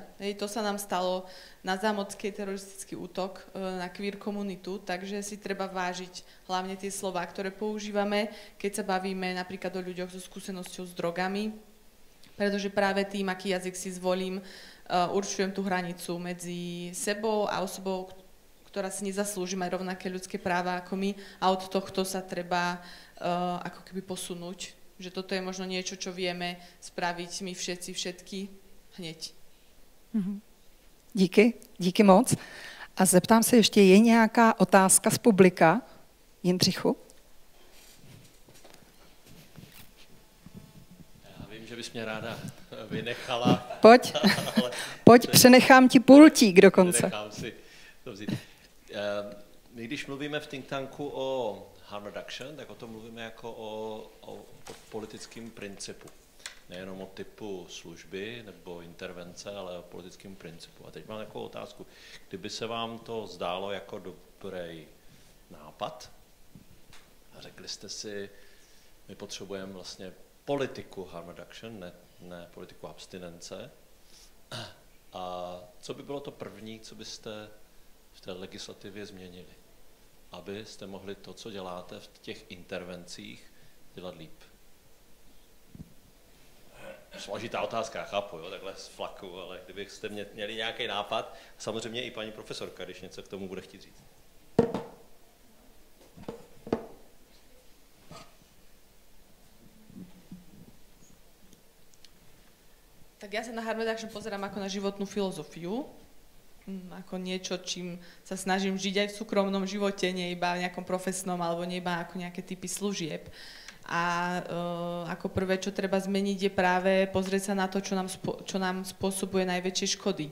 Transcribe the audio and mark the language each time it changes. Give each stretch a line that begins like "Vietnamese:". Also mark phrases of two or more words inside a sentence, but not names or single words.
Slovak: To sa nám stalo na zámockej teroristický útok na queer komunitu, takže si treba vážiť hlavne tie slová, ktoré používame, keď sa bavíme napríklad o ľuďoch so skúsenosťou s drogami, pretože práve tým, aký jazyk si zvolím, určujem tú hranicu medzi sebou a osobou, ktorá si nezaslúži mať rovnaké ľudské práva ako my, a od tohto sa treba ako keby posunúť. Že toto je možno niečo, čo vieme spraviť my všetky hneď.
Czech: Díky moc. A zeptám se ještě, je nějaká otázka z publika? Jindřichu? Že bys mě ráda vynechala. Pojď, přenechám ti pultík dokonce. Přenechám si to vzít. My když mluvíme v
English: think tanku
Czech: o
English: harm reduction,
Czech: tak o tom mluvíme jako o politickém principu. Nejenom o typu služby nebo intervence, ale o politickém principu. A teď mám takovou otázku. Kdyby se vám to zdálo jako dobrý nápad a řekli jste si, my potřebujeme vlastně politiku
English: harm reduction,
Czech: ne politiku abstinence. A co by bylo to první, co byste v té legislativě změnili? Abyste mohli to, co děláte v těch intervencích, dělat líp. Složitá otázka, chápu, jo, takhle z flaku, ale kdybyste měli nějaký nápad, samozřejmě i paní profesorka, když něco k tomu bude chtít říct.
Slovak: Tak ja sa na
English: harm reduction
Slovak: pozerám ako na životnú filozofiu, ako niečo, čím sa snažím žiť aj v súkromnom živote, nie iba v nejakom profesnom, alebo nie iba ako nejaké typy služieb. A ako prvé, čo treba zmeniť, je práve pozrieť sa na to, čo nám spôsobuje najväčšie škody.